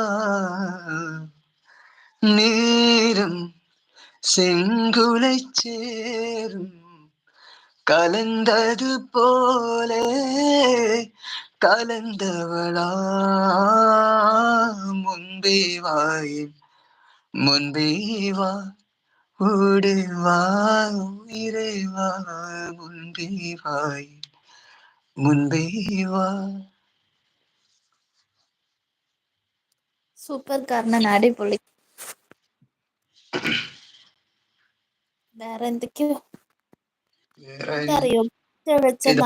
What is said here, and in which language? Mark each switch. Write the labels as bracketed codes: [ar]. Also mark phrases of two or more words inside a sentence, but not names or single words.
[ta] நேரம் செங்குலை சேரும் கலந்தது போலே கலந்தவளா முன்பே வாயின் முன்பே வா ஓடு வா உயிரே வா முன்பே வாயின் முன்பே வா. [ml] സൂപ്പർ കർണൻ, അടിപൊളി. വേറെ എന്തൊക്കെയോ വേറെ ഇതറിയോ? പിച്ച വെച്ച ഏതാ